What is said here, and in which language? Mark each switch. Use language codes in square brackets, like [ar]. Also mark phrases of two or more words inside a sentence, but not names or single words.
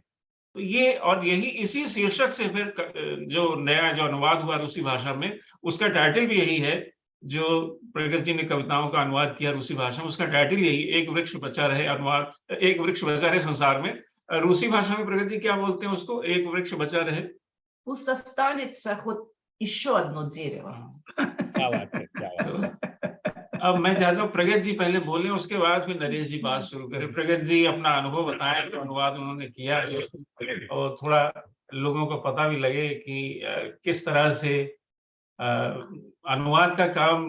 [hi] तो ये, और यही इसी शीर्षक से फिर जो नया जो अनुवाद हुआ रूसी भाषा में, उसका टाइटल भी यही है। जो प्रगति जी ने कविताओं का अनुवाद किया रूसी भाषा में, उसका टाइटल यही, एक वृक्ष बचा रहे, अनुवाद, एक वृक्ष बचा रहे संसार में। रूसी भाषा में प्रगति जी क्या बोलते हैं उसको, एक वृक्ष बचा रहे, [ru] Пусть останется хоть еще одно дерево. [hi] क्या बात है, क्या बात है। अब मैं चाहता हूँ प्रगति जी पहले बोलें, उसके बाद फिर नरेश जी बात शुरू करें। प्रगति जी अपना अनुभव बताएं, तो अनुवाद उन्होंने किया है, और थोड़ा लोगों को पता भी लगे कि किस तरह से अनुवाद का काम।